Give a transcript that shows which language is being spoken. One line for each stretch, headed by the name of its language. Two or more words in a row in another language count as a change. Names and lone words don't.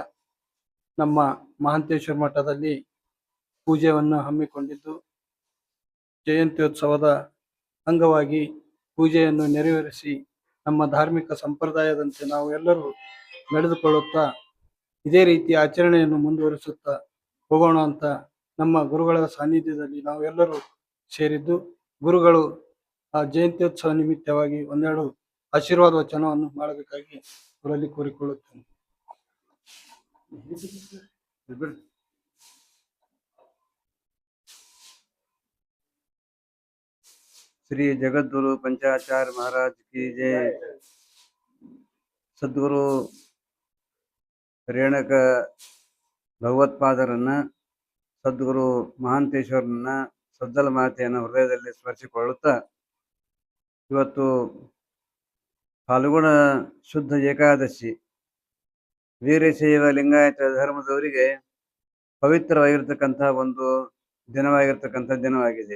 Kannada: ನಮ್ಮ ಮಹಾಂತೇಶ್ವರ ಮಠದಲ್ಲಿ ಪೂಜೆಯನ್ನು ಹಮ್ಮಿಕೊಂಡಿದ್ದು, ಜಯಂತ್ಯೋತ್ಸವದ ಅಂಗವಾಗಿ ಪೂಜೆಯನ್ನು ನೆರವೇರಿಸಿ ನಮ್ಮ ಧಾರ್ಮಿಕ ಸಂಪ್ರದಾಯದಂತೆ ನಾವು ಎಲ್ಲರೂ ನಡೆದುಕೊಳ್ಳುತ್ತಾ ಇದೇ ರೀತಿ ಆಚರಣೆಯನ್ನು ಮುಂದುವರಿಸುತ್ತಾ ಹೋಗೋಣ ಅಂತ ನಮ್ಮ ಗುರುಗಳ ಸಾನ್ನಿಧ್ಯದಲ್ಲಿ ನಾವೆಲ್ಲರೂ ಸೇರಿದ್ದು, ಗುರುಗಳು ಆ ಜಯಂತ್ಯೋತ್ಸವ ನಿಮಿತ್ತವಾಗಿ ಒಂದೆರಡು ಆಶೀರ್ವಾದ ವಚನವನ್ನು ಮಾಡಬೇಕಾಗಿ ಅವರಲ್ಲಿ ಕೋರಿಕೊಳ್ಳುತ್ತೇನೆ.
Hindi: श्री जगद्गुरु पंचाचार्य महाराज की जय।
Kannada: ಸದ್ಗುರು ರೇಣುಕ ಭಗವತ್ಪಾದರನ್ನ, ಸದ್ಗುರು ಮಹಾಂತೇಶ್ವರನ್ನ, ಸದ್ದಲ ಮಾತೆಯನ್ನು ಹೃದಯದಲ್ಲಿ ಸ್ಮರಿಸಿಕೊಳ್ಳುತ್ತಾ, ಇವತ್ತು ಫಾಲ್ಗುಣ ಶುದ್ಧ ಏಕಾದಶಿ ವೀರಶೈವ ಲಿಂಗಾಯತ ಧರ್ಮದವರಿಗೆ ಪವಿತ್ರವಾಗಿರ್ತಕ್ಕಂಥ ಒಂದು ದಿನವಾಗಿದೆ.